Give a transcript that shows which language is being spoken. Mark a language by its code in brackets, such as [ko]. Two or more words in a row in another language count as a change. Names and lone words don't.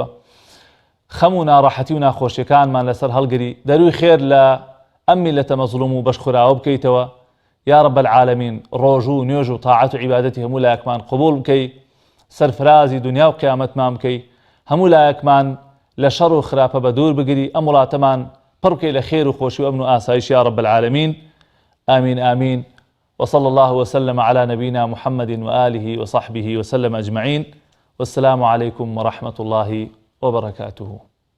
[ckb] خەم و ناڕەحەتی و ناخۆشیەکانمان لەسەر هەڵگری دەروی خێر لە ئەم میلەتە مەزلوم و بەشخوراوە بکەیتەوە. [ar] یا رب العالمین [ckb] ڕۆژ و نوێژ و تاعەت و عیبادەتی هەموو لایەکمان قبول بکەی سەرفرازی دنیا و قیامەتمان بکەی هەموو لایەکمان لە شەڕ و خراپە بە دوور بگری ئەم وڵاتەمان پڕ بکەی لە خێر و خۆشی و ئەمن و ئاسایش [ar] یا رب العالمین آمين آمين. وصلى الله وسلم على نبينا محمد وآله وصحبه وسلم أجمعين والسلام عليكم ورحمة الله وبركاته.